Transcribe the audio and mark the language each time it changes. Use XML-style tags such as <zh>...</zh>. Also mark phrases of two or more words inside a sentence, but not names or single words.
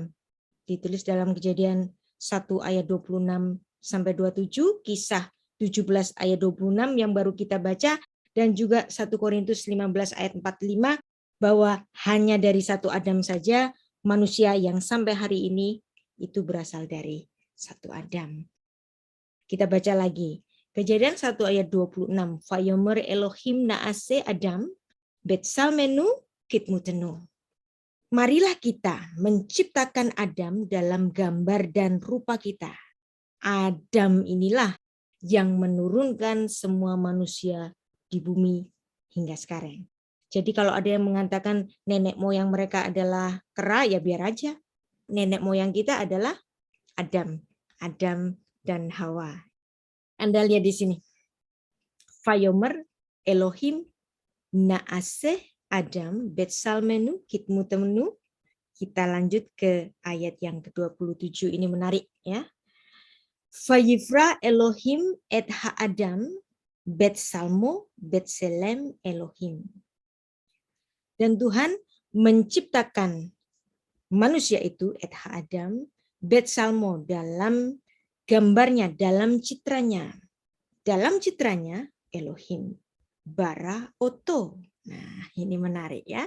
<id>Ditulis dalam Kejadian 1 ayat 26 sampai 27, Kisah 17 ayat 26 yang baru kita baca, dan juga 1 Korintus 15 ayat 45, bahwa hanya dari satu Adam saja manusia yang sampai hari ini itu berasal dari satu Adam. Kita baca lagi. Kejadian 1 ayat 26.</id> <he>ויאמר אלהים נעשה אדם בצלמנו כדמותנו.</he> <id>Marilah kita menciptakan Adam dalam gambar dan rupa kita. Adam inilah yang menurunkan semua manusia di bumi hingga sekarang. Jadi kalau ada yang mengatakan nenek moyang mereka adalah kera, ya biar aja. Nenek moyang kita adalah Adam. Adam dan Hawa. Anda lihat di sini.</id> <he>ויאמר אלהים נעשה אדם בצלמנו כדמותנו.</he> <id>Kita lanjut ke ayat yang ke-27, ini menarik ya.</id> <he>ויברא אלהים את האדם בצלמו בצלם אלהים.</he> <id>Dan Tuhan menciptakan manusia itu</id> <he>את האדם בצלמו</he> <id>dalam gambarnya, dalam citranya. Dalam citranya</id> <he>אלהים ברא אתו.</he> <id>Nah, ini menarik ya.</id>